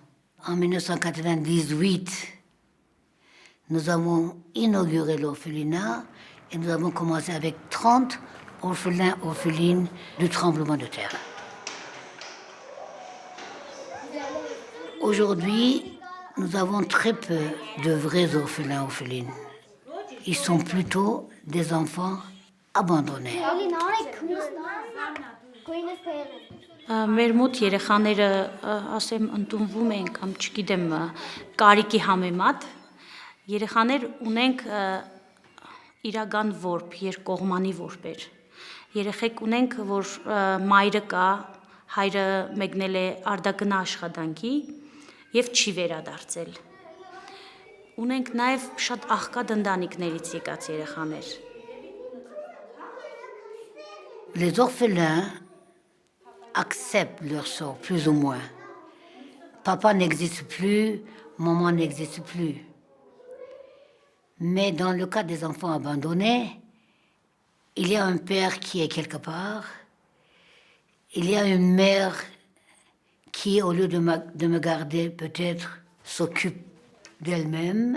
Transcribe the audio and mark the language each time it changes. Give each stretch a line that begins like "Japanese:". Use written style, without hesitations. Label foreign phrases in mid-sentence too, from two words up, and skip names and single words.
French: En 1998, nous avons inauguré l'orphelinat et nous avons commencé avec 30 orphelins, orphelines du tremblement de terre. Aujourd'hui, nous avons très peu de vrais orphelins, orphelines. Ils sont plutôt des enfants abandonnés.
Armenian: Մեր մոտ երեխաները ասեմ ընդունվում են կամ չգիտեմ կարիքի համեմատ երեխաներ ունենք իրական որբ երկկողմանի որբեր երեխեք ունենք որ մայրը կա հայրը մեկնել է արդագնա աշխատանքի եւ չի վերադարձել ունենք նաեւ շատ աղքատ ընտանիքներից եկած երեխաներ
French: Les orphelins acceptent leur sort, plus ou moins. Papa n'existe plus, maman n'existe plus. Mais dans le cas des enfants abandonnés, il y a un père qui est quelque part, il y a une mère qui, au lieu de me garder, peut-être s'occupe d'elle-même.